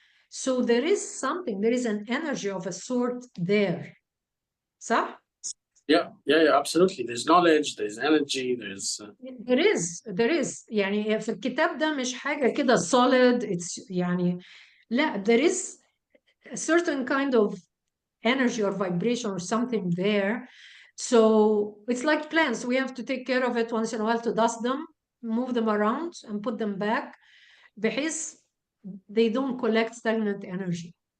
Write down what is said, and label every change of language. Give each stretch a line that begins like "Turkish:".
English: So there is an energy of a sort there.
Arabic: صح?
English: Yeah, absolutely. There's knowledge, there's energy, there's... There is.
Arabic: يعني في الكتاب ده مش حاجة كده solid.
English: It's
Arabic: يعني لا,
English: there is a certain kind of energy or vibration or something there. So it's like plants. We have to take care of it once in a while, to dust them, move them around, and put them back,
Arabic: بحيث
English: they don't collect stagnant energy.